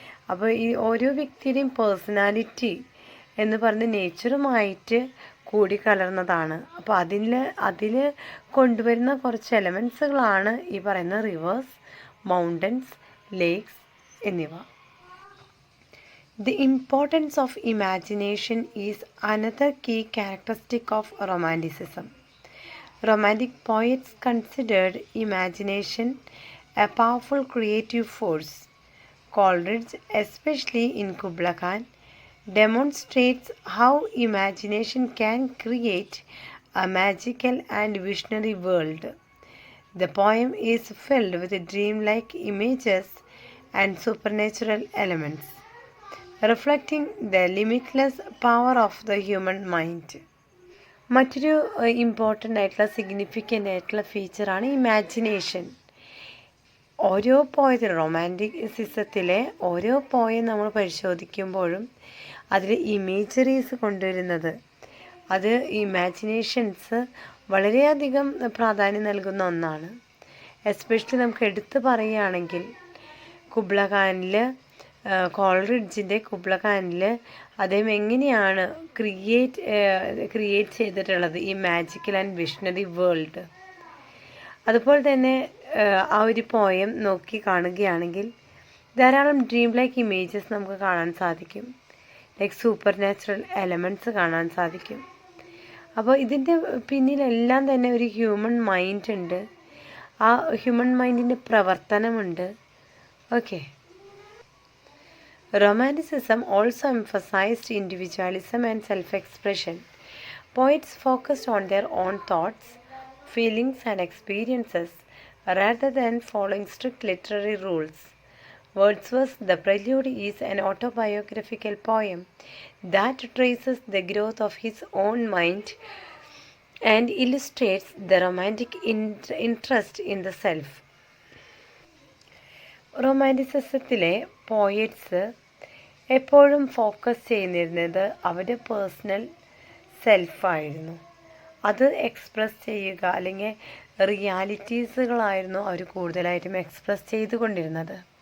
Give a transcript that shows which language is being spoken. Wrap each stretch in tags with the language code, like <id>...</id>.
<ml>അപ്പോൾ ഈ ഓരോ വ്യക്തിയുടെയും പേഴ്സണാലിറ്റി എന്ന് പറഞ്ഞ് നേച്ചറുമായിട്ട് കൂടിക്കലർന്നതാണ്. അപ്പോൾ അതിൽ കൊണ്ടുവരുന്ന കുറച്ച് എലമെൻസുകളാണ് ഈ പറയുന്ന റിവേഴ്സ്, മൗണ്ടൻസ്, ലേക്സ് എന്നിവ.</ml> <en>The importance of imagination is another key characteristic of Romanticism. Romantic poets considered imagination a powerful creative force. Coleridge, especially in Kubla Khan, demonstrates how imagination can create a magical and visionary world. The poem is filled with dreamlike images and supernatural elements, reflecting the limitless power of the human mind.</en> <ml>മറ്റൊരു important ആയിട്ടുള്ള significant ആയിട്ടുള്ള ഫീച്ചറാണ് imagination. ഓരോ പോയത്തിലും റൊമാൻറ്റിസിസത്തിലെ ഓരോ poem നമ്മൾ പരിശോധിക്കുമ്പോഴും അതിൽ imageries കൊണ്ടുവരുന്നത്, അത് imaginations വളരെയധികം പ്രാധാന്യം നൽകുന്ന ഒന്നാണ്. എസ്പെഷ്യലി നമുക്ക് എടുത്തു പറയുകയാണെങ്കിൽ കുബ്ല ഖാനിൽ, കോൾറിഡ്ജിൻ്റെ കുബ്ല ഖാനിൽ അദ്ദേഹം എങ്ങനെയാണ് ക്രിയേറ്റ് ചെയ്തിട്ടുള്ളത് ഈ</ml> <en>Magical and visionary world.</en> <ml>അതുപോലെ തന്നെ ആ ഒരു പോയം നോക്കി കാണുകയാണെങ്കിൽ ധാരാളം ഡ്രീം ലൈക്ക് ഇമേജസ് നമുക്ക് കാണാൻ സാധിക്കും, ലൈക്ക് സൂപ്പർ നാച്ചുറൽ എലമെൻറ്റ്സ് കാണാൻ സാധിക്കും. അപ്പോൾ ഇതിൻ്റെ പിന്നിലെല്ലാം തന്നെ ഒരു ഹ്യൂമൻ മൈൻഡ് ഉണ്ട്, ആ human മൈൻഡിൻ്റെ പ്രവർത്തനമുണ്ട്. Okay.</ml> <en>Romanticism also emphasized individualism and self-expression. Poets focused on their own thoughts, feelings, and experiences rather than following strict literary rules. Wordsworth's The Prelude is an autobiographical poem that traces the growth of his own mind and illustrates the romantic interest in the self.</en> <ml>റൊമാൻറ്റിസിസത്തിലെ poets എപ്പോഴും focus ചെയ്യുന്നിരുന്നത് അവരുടെ personal സെൽഫായിരുന്നു. അത് express ചെയ്യുക, അല്ലെങ്കിൽ റിയാലിറ്റീസുകളായിരുന്നു അവർ കൂടുതലായിട്ടും express ചെയ്തുകൊണ്ടിരുന്നത്.</ml>